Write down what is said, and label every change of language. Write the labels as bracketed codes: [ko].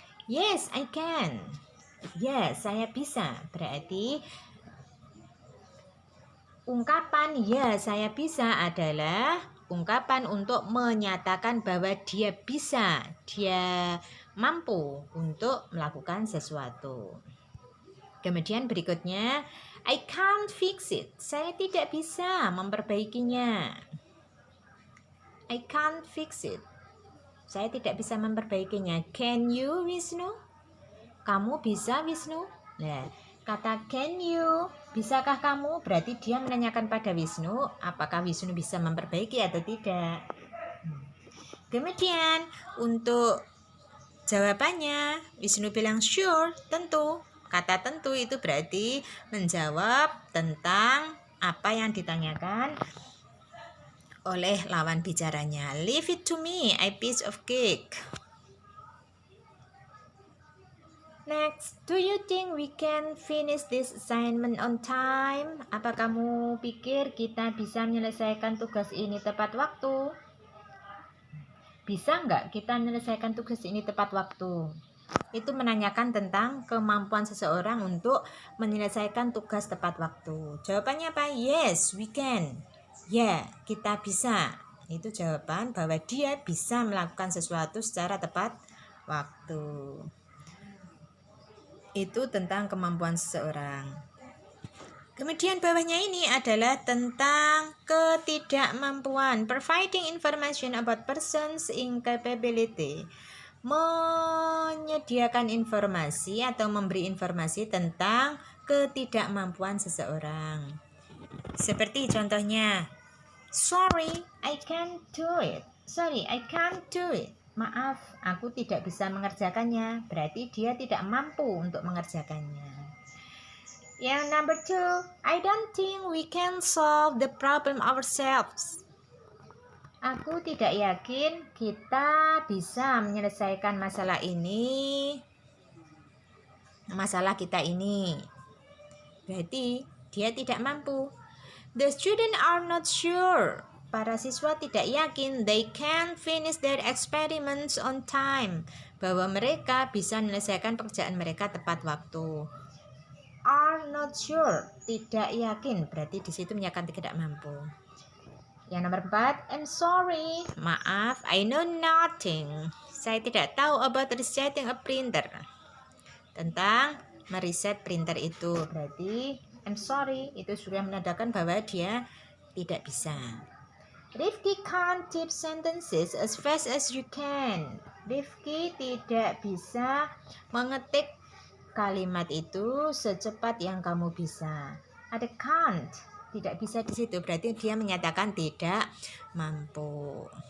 [en] Yes, I can. Yes, [id] saya bisa. Berarti ungkapan ya saya bisa adalah ungkapan untuk menyatakan bahwa dia bisa, dia mampu untuk melakukan sesuatu. Kemudian berikutnya, [en] I can't fix it. [id] Saya tidak bisa memperbaikinya. [en] I can't fix it. [id] Saya tidak bisa memperbaikinya. [en] Can you, [id] Wisnu? Kamu bisa, Wisnu? Nah, kata [en] can you, [id] bisakah kamu? Berarti dia menanyakan pada Wisnu, apakah Wisnu bisa memperbaiki atau tidak. Kemudian, untuk jawabannya, Wisnu bilang sure, tentu. Kata tentu itu berarti menjawab tentang apa yang ditanyakan oleh lawan bicaranya. [en] Leave it to me, a piece of cake. Next, do you think we can finish this assignment on time? [id] Apa kamu pikir kita bisa menyelesaikan tugas ini tepat waktu? Bisa nggak kita menyelesaikan tugas ini tepat waktu? Itu menanyakan tentang kemampuan seseorang untuk menyelesaikan tugas tepat waktu. Jawabannya apa? [en] Yes, we can. [id] Ya, kita bisa. Itu jawaban bahwa dia bisa melakukan sesuatu secara tepat waktu. Itu tentang kemampuan seseorang. Kemudian bawahnya ini adalah tentang ketidakmampuan. [en] Providing information about person's incapability. [id] Menyediakan informasi atau memberi informasi tentang ketidakmampuan seseorang. Seperti contohnya, [en] sorry, I can't do it. Sorry, I can't do it. [id] Maaf, aku tidak bisa mengerjakannya. Berarti dia tidak mampu untuk mengerjakannya. [en] Yang number 2, I don't think we can solve the problem ourselves. [id] Aku tidak yakin kita bisa menyelesaikan masalah ini masalah kita ini. Berarti dia tidak mampu. [en] The students are not sure. [id] Para siswa tidak yakin [en] they can finish their experiments on time. [id] Bahwa mereka bisa menyelesaikan pekerjaan mereka tepat waktu. [en] Are not sure, [id] tidak yakin, berarti di situ menyatakan tidak mampu. Yang nomor 4, [en] I'm sorry, [id] maaf, [en] I know nothing. [id] Saya tidak tahu [en] about resetting a printer. [id] Tentang meriset printer itu, berarti [en] I'm sorry [id] itu sudah menandakan bahwa dia tidak bisa. [en] Rifki can't type sentences as fast as you can. [id] Rifki tidak bisa mengetik kalimat itu secepat yang kamu bisa. Ada can't, tidak bisa di situ, berarti dia menyatakan tidak mampu.